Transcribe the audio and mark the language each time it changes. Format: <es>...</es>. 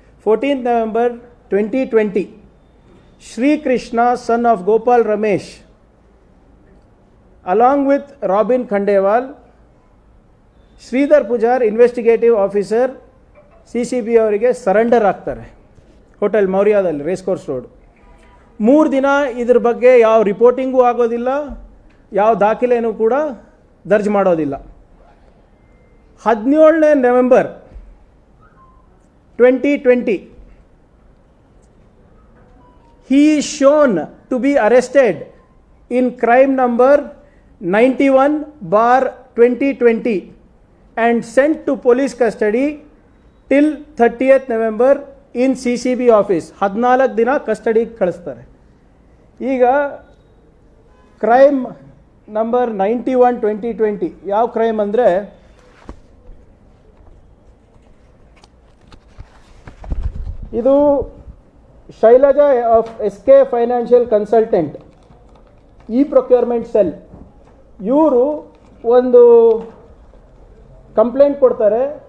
<en>14th November 2020, Shri Krishna son of Gopal Ramesh along with Robin Khandewal, Sridhar Pujar</en> <kn>investigative officer CCB ಅವರಿಗೆ surrender ಆಗ್ತಾರೆ hotel ಮೌರ್ಯದಲ್ಲಿ race course road. 3 ದಿನ ಇದ್ರ ಬಗ್ಗೆ ಯಾವ ರಿಪೋರ್ಟಿಂಗೂ ಆಗೋದಿಲ್ಲ, ಯಾವ ದಾಖಲೆನೂ ಕೂಡ ದರ್ಜ್ ಮಾಡೋದಿಲ್ಲ. 17ನೇ November 2020</kn> <en>he is shown to be arrested in crime number 91/2020 and sent to police custody till 30th November in CCB office.</en> <kn>14 ದಿನ ಕಸ್ಟಡಿಗೆ ಕಳಿಸ್ತಾರೆ. ಈಗ ಕ್ರೈಮ್ ನಂಬರ್ 91/2020 ಯಾವ ಕ್ರೈಮ್ ಅಂದರೆ, ಇದು Shailaja of SK financial consultant procurement cell, ಇವರು ಒಂದು ಕಂಪ್ಲೇಂಟ್ ಕೊಡ್ತಾರೆ.</kn>